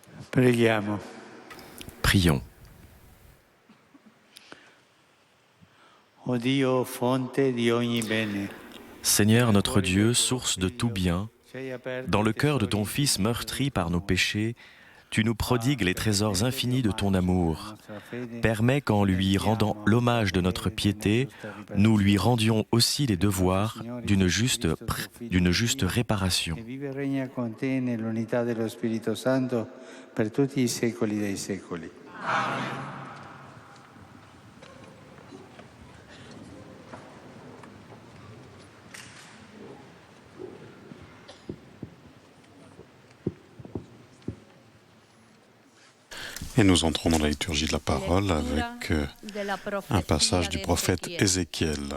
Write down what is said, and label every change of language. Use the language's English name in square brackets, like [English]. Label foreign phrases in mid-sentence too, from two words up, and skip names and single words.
[Italian] Preghiamo. [French] Prions. [Italian] O Dio, fonte di ogni bene, [French] Seigneur notre Dieu, source de tout bien, dans le cœur de ton Fils meurtri par nos péchés, tu nous prodigues les trésors infinis de ton amour. Permets qu'en lui rendant l'hommage de notre piété, nous lui rendions aussi les devoirs d'une juste réparation. [Italian] che vive e regna con te nell'unità dello Spirito Santo per tutti i secoli dei secoli. [French] Et nous entrons dans la liturgie de la parole avec un passage du prophète Ézéchiel.